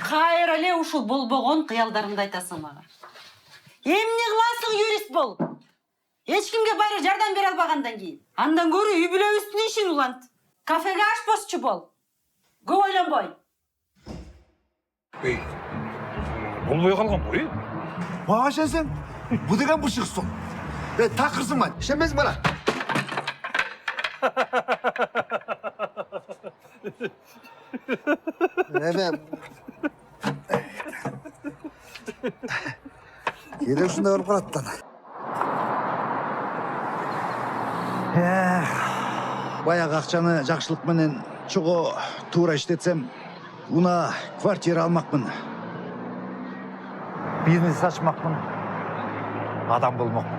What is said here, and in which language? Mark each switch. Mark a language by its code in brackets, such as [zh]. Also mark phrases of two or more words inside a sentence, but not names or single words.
[ky] Кайра эле ушул болбогон кыялдарыңды айтасың мага. Эмне кыласың юрист болуп? Эч кимге байра жардам бере албагандан кийин. Андан көрө үй бүлөбүздүн ишин улант. Кафеге ашпозчу бол. Көп ойлонбой. Болбой калган бой. Мага ишенсең, бу деген бышык сол. Такырсың ба? Ишенбейсиң бана. Кейде ушундай болуп калат да. Баягы акчаны жакшылык менен чого туура иштетсем, уна квартира алмакмын. Бизнес ачмакмын. Адам болмокмун.